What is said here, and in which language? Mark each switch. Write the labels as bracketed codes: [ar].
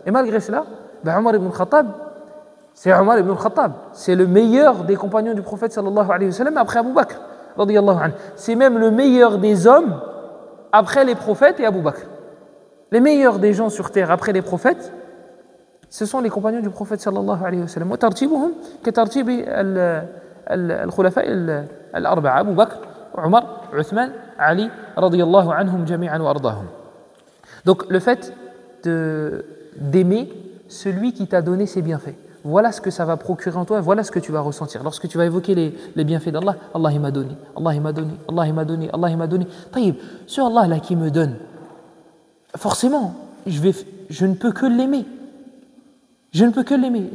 [fr] Et malgré cela, Omar ibn al-Khattab, c'est Omar ibn al-Khattab, c'est le meilleur des compagnons du prophète sallallahu alayhi wa sallam après Abu Bakr radiyallahu anhu. C'est même le meilleur des hommes après les prophètes et Abu Bakr. Les meilleurs des gens sur terre après les prophètes, ce sont les compagnons du prophète sallallahu alayhi wa sallam. [ar] وترتيبهم كترتيب الخلفاء الأربعة أبو بكر عمر عثمان علي رضي الله عنهم جميعا وأرضاهم. [fr] Donc le fait d'aimer celui qui t'a donné ses bienfaits. Voilà ce que ça va procurer en toi, voilà ce que tu vas ressentir. Lorsque tu vas évoquer les bienfaits d'Allah, Allah il m'a donné, Allah il m'a donné, Allah il m'a donné, Allah il m'a donné. Taïb, ce Allah là qui me donne, forcément, je ne peux que l'aimer. Je ne peux que l'aimer.